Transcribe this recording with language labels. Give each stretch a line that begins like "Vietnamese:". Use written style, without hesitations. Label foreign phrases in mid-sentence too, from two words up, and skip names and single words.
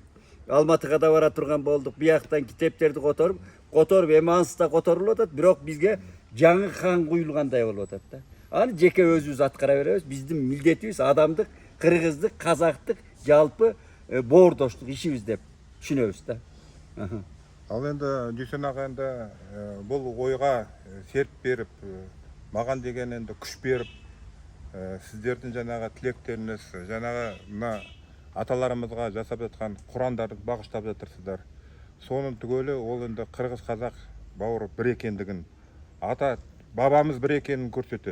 Kyrgyz: Алматыга да бара турган болдук. Бияктан китептерди которуп, эми ансы да которулуп атат, бирок бизге жаңы хан куюлгандай болуп атат да. Аны жеке өзүбүз аткара беребиз. Биздин милдетибиз адамдык, кыргыздык, казактык, жалпы боордоштук ишибиз деп түшүнөбүз да.
Kazakh: Ал енді Дүйсен аға енді бұл ойға серп беріп, маған деген енді күш беріп, сіздердің жаңағы тілектеріңіз, жаңағы мына аталарымызға жасап жатқан құрандарды бағыштап жатырсыздар. Соның түгелі ол енді қырғыз қазақ бауыр бір екендігін, ата бабамыз бір екенін көрсетеді.